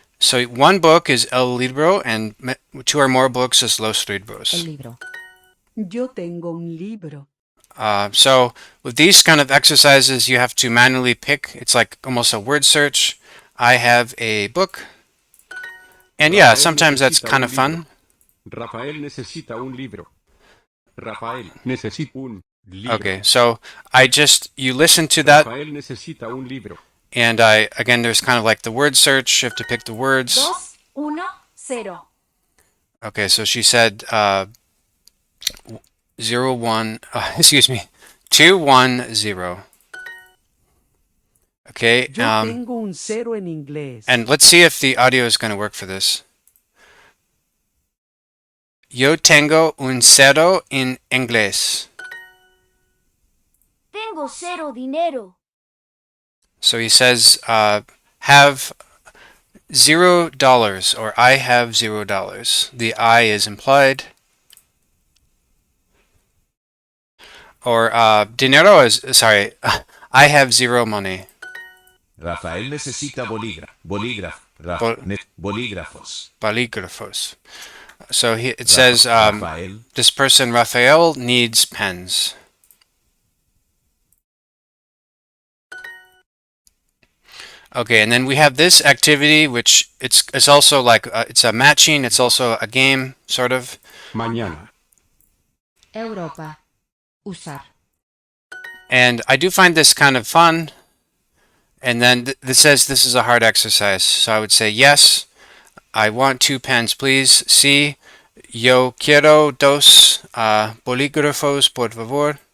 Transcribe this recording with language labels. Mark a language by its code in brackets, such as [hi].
[en] So one book is [es] el libro, [en] and two or more books is [es] los libros. El libro. Yo tengo un libro. [en] So with these kind of exercises, you have to manually pick. It's like almost a word search. I have a book. And yeah, sometimes that's kind of fun. [es] Rafael necesita un libro. Rafael necesita un libro. [en] Okay, so you listen to that. [es] Rafael necesita un libro. [en] And again, there's kind of like the word search. You have to pick the words. 2, 1, 0. Okay, so she said 0, 1, excuse me, 2, 1, 0. Okay, [es] Yo tengo un cero en inglés. [en] and let's see if the audio is going to work for this. [es] Yo tengo un cero en inglés. Tengo cero dinero. [en] So he says, have $0, or I have $0. The I is implied. Or dinero is, sorry, I have 0 money. [es] Rafael necesita bolígrafos. Bolígrafos. [en] So it says this person, Rafael, needs pens. Okay, and then we have this activity, which it's also like it's a matching. It's also a game, sort of. [es] Mañana. Europa. Usar. [en] And I do find this kind of fun. And then this says this is a hard exercise. So I would say yes, I want 2 pens, please. C, [es] Yo quiero dos bolígrafos, por favor.